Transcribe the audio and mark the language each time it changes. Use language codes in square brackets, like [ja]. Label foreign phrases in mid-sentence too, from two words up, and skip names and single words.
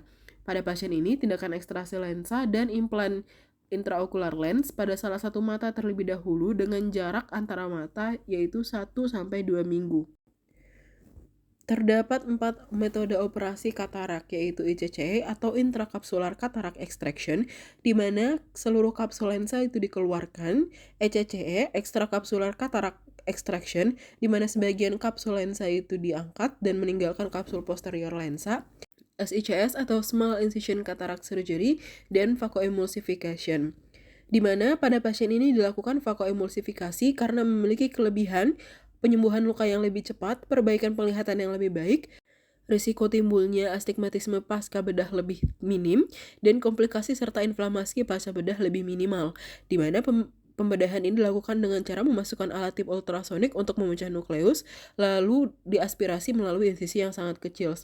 [id] Pada pasien ini, tindakan ekstraksi lensa dan implan intraokular lens pada salah satu mata terlebih dahulu dengan jarak antara mata yaitu 1-2 minggu. Terdapat 4 metode operasi katarak, yaitu ICCE atau [en] intrakapsular cataract extraction, [id] di mana seluruh kapsul lensa itu dikeluarkan, [en] ECCE, extracapsular cataract extraction, [id] di mana sebagian kapsul lensa itu diangkat dan meninggalkan kapsul posterior lensa, SICS atau [en] Small Incision Cataract Surgery, [id] dan vakoemulsification, di mana pada pasien ini dilakukan vakoemulsifikasi karena memiliki kelebihan penyembuhan luka yang lebih cepat, perbaikan penglihatan yang lebih baik, risiko timbulnya astigmatisme pasca bedah lebih minim, dan komplikasi serta inflamasi pasca bedah lebih minimal, di mana pembedahan ini dilakukan dengan cara memasukkan alat tip ultrasonik untuk memecah nukleus, lalu diaspirasi melalui insisi yang sangat kecil.